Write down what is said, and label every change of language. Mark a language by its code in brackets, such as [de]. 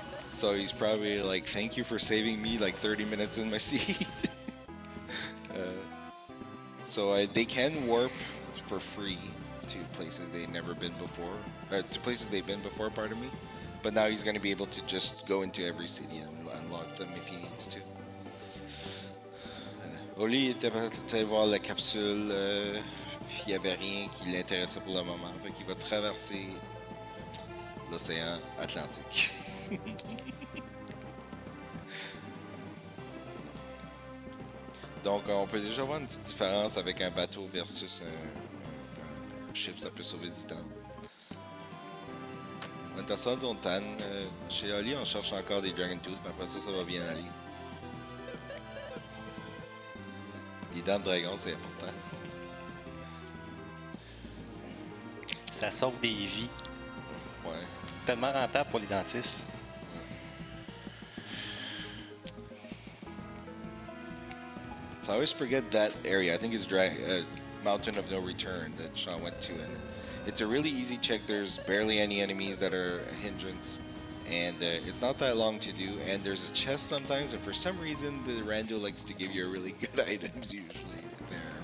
[en] So he's probably like, thank you for saving me like 30 minutes in my seat. They can warp for free to places they've never been before. To places they've been before, pardon me. But now he's going to be able to just go into every city and unlock them if he needs to. [fr] Oli était allé voir la capsule, puis il n'y avait rien qui l'intéressait pour le moment. Fait qu'il va traverser l'océan Atlantique. Donc on peut déjà voir une petite différence avec un bateau versus un ship, ça peut sauver du temps. Intéressant, Tan. Chez Holly, on cherche encore des Dragon Tooth, mais après ça, ça va bien aller. Les dents de dragon, c'est important. Ça sauve des vies. Ouais. Tellement rentable pour les dentistes. [en] So I always forget that area. I think it's Mountain of No Return that Sean went to, and it's a really easy check. There's barely any enemies that are a hindrance, and it's not that long to do. And there's a chest sometimes, and for some reason, the rando likes to give you really good items usually there.